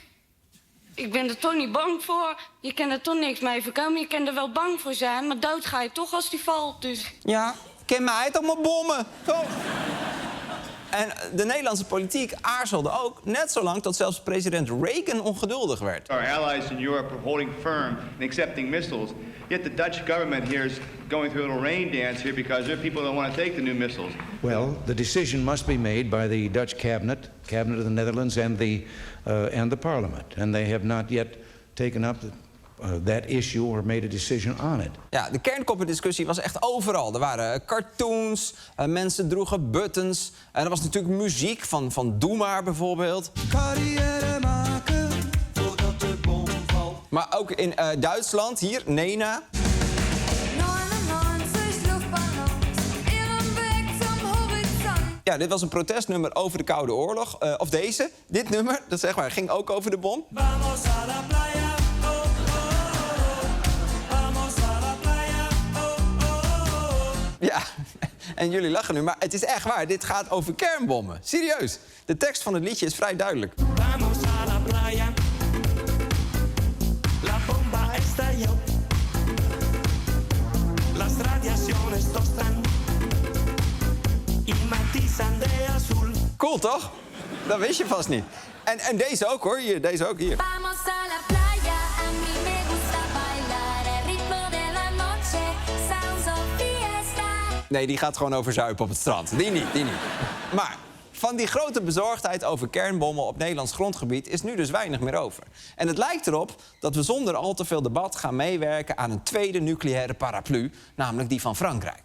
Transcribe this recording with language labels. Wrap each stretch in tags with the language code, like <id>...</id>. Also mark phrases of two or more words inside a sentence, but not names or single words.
<nl>Ik ben er toch niet bang voor. Je kan er toch niks mee voorkomen. Je kan er wel bang voor zijn, maar dood ga je toch als die valt. Dus... Ja, ken mij toch maar bommen. Zo. En de Nederlandse politiek aarzelde ook net zo lang tot zelfs president Reagan ongeduldig werd.</nl> <en>Our allies in Europe are holding firm and accepting missiles. Yet the Dutch government here is going through a little rain dance here because there are people that want to take the new missiles. Well, the decision must be made by the Dutch cabinet of the Netherlands and the parliament. And they have not yet taken up that issue or made a decision on it.</en> <nl>Ja, de kernkoppendiscussie was echt overal. Er waren cartoons, mensen droegen buttons. En er was natuurlijk muziek van Doe Maar bijvoorbeeld. Carrière maken voordat de bom valt. Maar ook in Duitsland, hier, Nena. Ja, dit was een protestnummer over de Koude Oorlog. Of deze, dit nummer, dat zeg maar, ging ook over de bom.</nl> <es>Vamos a la playa, oh, oh, oh. Vamos a la playa, oh, oh, oh.</es> <nl>Ja, en jullie lachen nu, maar het is echt waar. Dit gaat over kernbommen. Serieus. De tekst van het liedje is vrij duidelijk.</nl> <es>Vamos a la playa. La bomba estalló. Las radiaciones tostan. Y matizan de azul.</es> <nl>Cool, toch? Dat wist je vast niet. En deze ook, hoor. Hier, deze ook, hier.</nl> <es>Vamos a la playa, a mí me gusta bailar el ritmo de la noche,</es> <en>sounds of fiesta.</en> <nl>Nee, die gaat gewoon over zuipen op het strand. Die niet. Maar van die grote bezorgdheid over kernbommen op Nederlands grondgebied is nu dus weinig meer over. En het lijkt erop dat we zonder al te veel debat gaan meewerken aan een tweede nucleaire paraplu, namelijk die van Frankrijk.</nl>